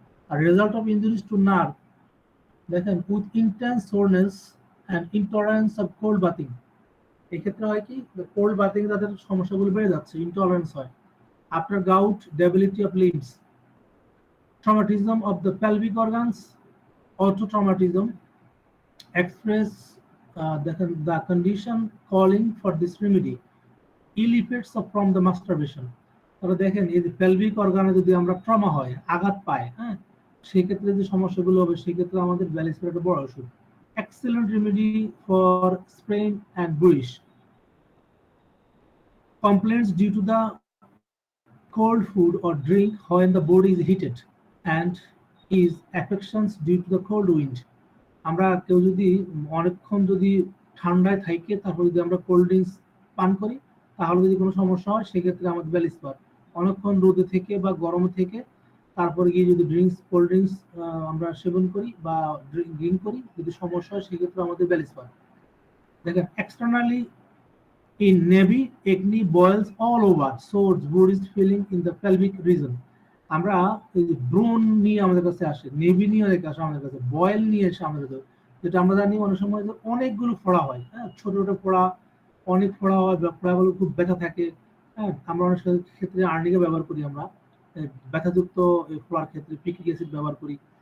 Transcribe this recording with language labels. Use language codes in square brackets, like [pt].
[en] আর result of injuries to nerve, [bn] দেখেন, [en] With intense soreness and intolerance of cold bathing. [bn] এক্ষেত্রে হয় কি, cold bathing তাদের সমস্যাগুলো বেড়ে যাচ্ছে, ইনটলারেন্স হয়। [en] After gout, debility of limbs, traumatism of the pelvic organs, autotraumatism, express the condition calling for this remedy, ill effects from the masturbation। [bn] তবে দেখেন, এই যে পেলভিক অর্গানে যদি আমরা ট্রমা হয়, আঘাত পায়, হ্যাঁ, সেক্ষেত্রে যে সমস্যাগুলো হবে, সেক্ষেত্রে আমাদের ব্যালিস্টার একটা বড় ওষুধ। [en] Excellent remedy for sprain and bruise, complaints due to the cold food or drink when the body is heated, and is affections due to the cold wind। [bn] আমরা কেউ যদি অনেকক্ষণ যদি ঠান্ডায় থাকে, তারপর যদি আমরা কোল্ড ড্রিঙ্কস পান করি, তাহলে যদি কোনো সমস্যা হয়, সেক্ষেত্রে আমাদের বেল স্পার। অনেকক্ষণ রোদে থেকে বা গরমে থেকে তারপরে গিয়ে যদি কোল্ড ড্রিঙ্কস আমরা সেবন করি বা ড্রিঙ্ক করি, যদি সমস্যা হয়, সেক্ষেত্রে আমাদের বেল স্পার। দেখেন, [en] Externally in Navy, acne boils all over, sores, bruised feeling in the pelvic region। [bn] আমরা ব্রণ নিয়ে আমাদের কাছে আসে, নেভি নিয়ে অনেক আসে আমাদের কাছে, বয়েল নিয়ে এসে আমাদের কাছে, যেটা আমরা জানি অনেক সময় যে অনেকগুলো ফোড়া হয়, হ্যাঁ, ছোট ছোট ফোড়া, অনেক ফোড়া হয়, ফোড়াগুলো খুব ব্যথা থাকে, হ্যাঁ, আমরা অনেক ক্ষেত্রে আর্নিকা ব্যবহার করি, আমরা ব্যথাযুক্ত এই ফোড়ার ক্ষেত্রে পিক্রিক অ্যাসিড ব্যবহার করি।